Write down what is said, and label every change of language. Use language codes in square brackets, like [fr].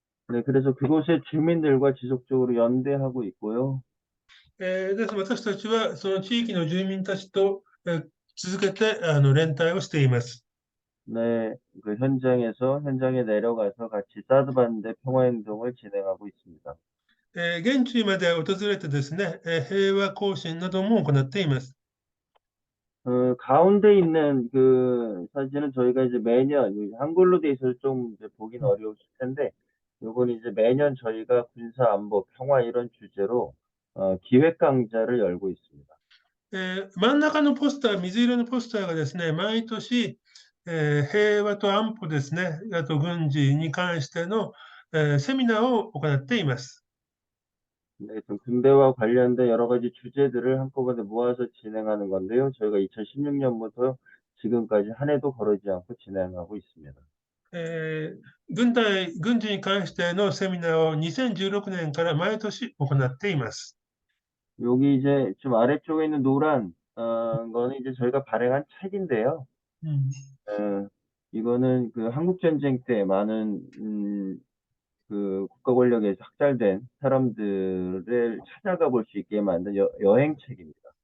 [ko] 네, 그래서 그곳의 주민들과 지속적으로 연대하고 있고요. [ja] です。私たちはその地域の住民たちと、続けて連帯をしています。 [ko] 네, 그 현장에 내려가서 같이 사드 반대 평화 행동을 진행하고 있습니다. [ja] 現地まで訪れてですね、平和行進なども行っています。 [ko] 가운데 있는 그 사진은 저희가 이제 매년 한글로 돼 있어서 좀 이제 보긴 어려우실 텐데, 요건 이제 매년 저희가 군사 안보 평화 이런 주제로 기획 강좌를 열고 있습니다. [ja] 真ん中のポスター、水色のポスターがですね、毎年、平和と安保ですね、あと軍事に関しての、セミナーを行っています。 [ko] 네, 좀 군대와 관련된 여러 가지 주제들을 한꺼번에 모아서 진행하는 건데요. 저희가 2016년부터 지금까지 한 해도 거르지 않고 진행하고 있습니다. [ja] 軍事に関してのセミナーを2016年から毎年行っています。 [ko] 여기 이제 좀 아래쪽에 있는 노란 거는 이제 저희가 발행한 책인데요. うん 이거는 그 한국 전쟁 때 많은 그 국가 권력에서 학살된 사람들을 찾아가 볼 수 있게 만든 여행책입니다.